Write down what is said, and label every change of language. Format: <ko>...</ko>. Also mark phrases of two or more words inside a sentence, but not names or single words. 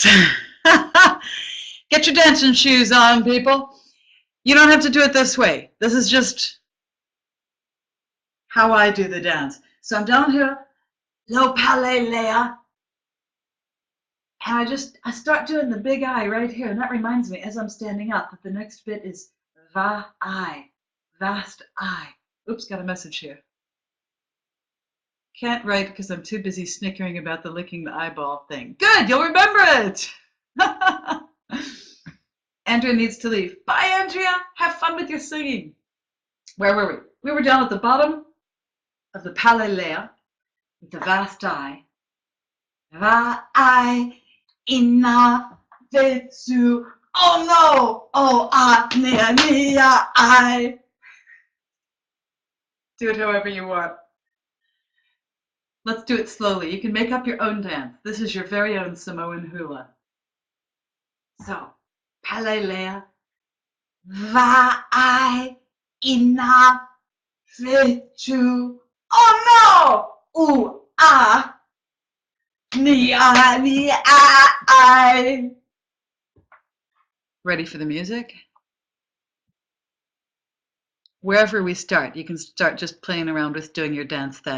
<en>Get your dancing shoes on, people. You don't have to do it this way. This is just how I do the dance. So I'm down here,</en> <sm>lo pale lea,</sm> <en>and I start doing the big I right here, and that reminds me, as I'm standing up, that the next bit is va-I, vast I. Oops, got a message here. Can't write because I'm too busy snickering about the licking the eyeball thing. Good, you'll remember it. Andrea needs to leave. Bye, Andrea. Have fun with your singing. Where were we? We were down at the bottom of the palelea with the vast I.</en> <sm>Va-I, ina, vetsu. Oh no! Oh, nia, I.</sm> <en>Do it however you want. Let's do it slowly. You can make up your own dance. This is your very own Samoan hula. So,</en> <sm>palelea, va-I, ina, vetu. Oh no! Ooh, nia, I.</sm> <en>Ready for the music? Wherever we start, you can start just playing around with doing your dance then.</en>